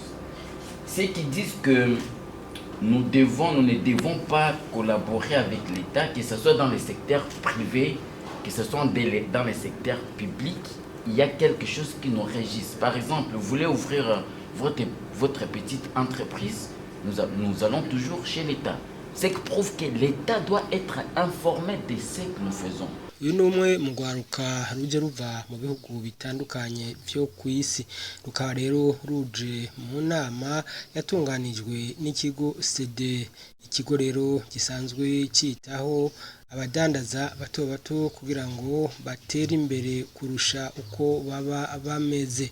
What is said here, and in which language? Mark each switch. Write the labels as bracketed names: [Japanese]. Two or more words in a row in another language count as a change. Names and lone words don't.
[French] Ceux qui disent que nous ne devons pas collaborer avec l'État, que ce soit dans le secteur privé, que ce soit dans le secteur public, il y a quelque chose qui nous régisse. Par exemple, vous voulez ouvrir votre petite entreprise, nous allons toujours chez l'État. Ce qui prouve que l'État doit être informé de ce que nous faisons. [Rundi] uyu ni umwe mu rwaruka ruje ruva mu bihugu bitandukanye byo ku isi rukaba rero ruje mu nama yatunganijwe n'ikigo CD. Ikigo rero gisanzwe cyitaho abadandaza bato bato kugira ngo batere imbere kurusha uko baba bameze.